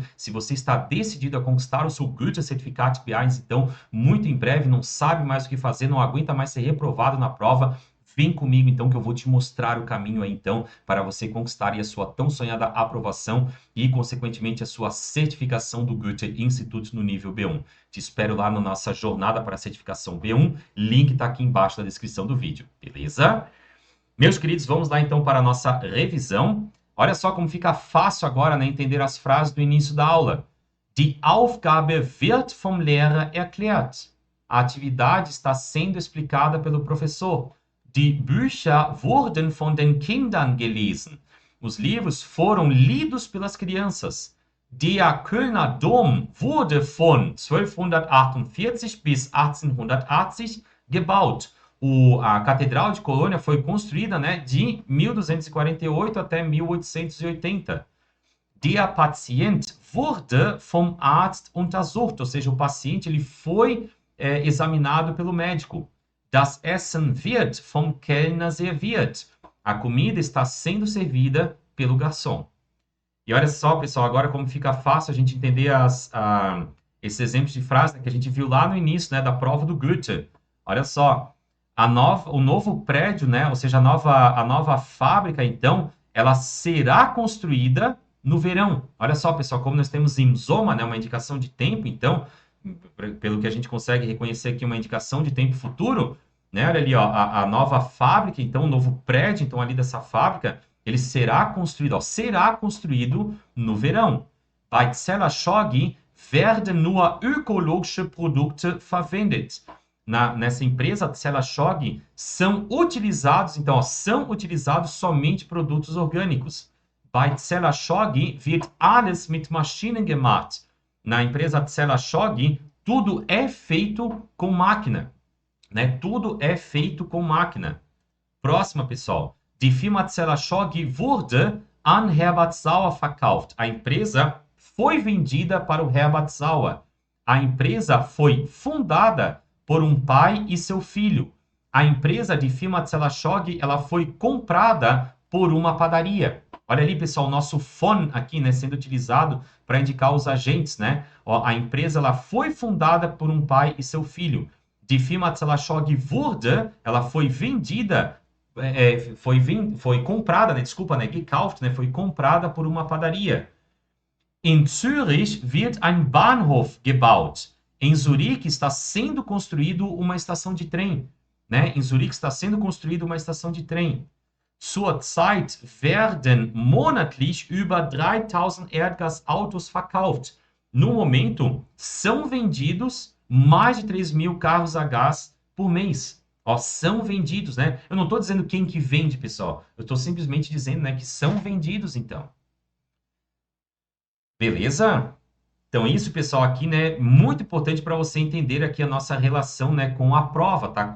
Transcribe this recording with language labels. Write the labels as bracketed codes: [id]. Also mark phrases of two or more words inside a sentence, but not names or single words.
[pt] Se você está decidido a conquistar o seu Goethe Certificado B1, então, muito em breve, não sabe mais o que fazer, não aguenta mais ser reprovado na prova, vem comigo, então, que eu vou te mostrar o caminho aí, então, para você conquistar aí a sua tão sonhada aprovação e, consequentemente, a sua certificação do Goethe Institute no nível B1. Te espero lá na nossa jornada para a certificação B1. Link está aqui embaixo na descrição do vídeo, beleza? Meus queridos, vamos lá então para a nossa revisão. Olha só como fica fácil agora, né, entender as frases do início da aula. [de] Die Aufgabe wird vom Lehrer erklärt. [pt] A atividade está sendo explicada pelo professor. [de] Die Bücher wurden von den Kindern gelesen. [pt] Os livros foram lidos pelas crianças. [de] Der Kölner Dom wurde von 1248 bis 1880 gebaut. [pt] A Catedral de Colônia foi construída, né, de 1248 até 1880. [de] Der Patient wurde vom Arzt untersucht, [pt] ou seja, o paciente ele foi examinado pelo médico. [de] Das Essen wird vom Kellner serviert. [pt] A comida está sendo servida pelo garçom. E olha só, pessoal, agora como fica fácil a gente entender esses exemplos de frase, né, que a gente viu lá no início, né, da prova do Goethe. Olha só, o novo prédio, né, ou seja, a nova fábrica, então, ela será construída no verão. Olha só, pessoal, como nós temos [de] im Sommer, [pt] né, uma indicação de tempo, então, pelo que a gente consegue reconhecer aqui, uma indicação de tempo futuro, né, olha ali, ó, a nova fábrica, então, o novo prédio, então, ali dessa fábrica, ele será construído no verão. [de] Bei Zella-Schoggi werden nur ökologische Produkte verwendet. [pt] Nessa empresa Zella-Schoggi são utilizados somente produtos orgânicos. [de] Bei Zella-Schoggi wird alles mit Maschinen gemacht. [pt] Na empresa Zella-Schoggi, tudo é feito com máquina, né? Tudo é feito com máquina. Próxima, pessoal. [de] Die Firma Zella-Schoggi wurde an Herbert Sauer verkauft. [pt] A empresa foi vendida para o Herbert Sauer. A empresa foi fundada por um pai e seu filho. A empresa de firma Zella-Schoggi, ela foi comprada por uma padaria. Olha ali, pessoal, o nosso von aqui, né, sendo utilizado para indicar os agentes, né? Ó, a empresa, ela foi fundada por um pai e seu filho. [de] Die Firma Zella-Schoggi wurde, [pt] ela foi vendida foi comprada, né, desculpa, né, gekauft, né, foi comprada por uma padaria. [de] In Zürich wird ein Bahnhof gebaut. [pt] Em Zurique está sendo construído uma estação de trem, né? Em Zurique está sendo construída uma estação de trem. [de] Zurzeit werden monatlich über 3000 Erdgasautos verkauft. [pt] No momento, são vendidos mais de 3.000 carros a gás por mês. Ó, são vendidos, né? Eu não estou dizendo quem que vende, pessoal. Eu estou simplesmente dizendo, né, que são vendidos, então. Beleza? Então, isso, pessoal, aqui, né, muito importante para você entender aqui a nossa relação, né, com a prova, tá?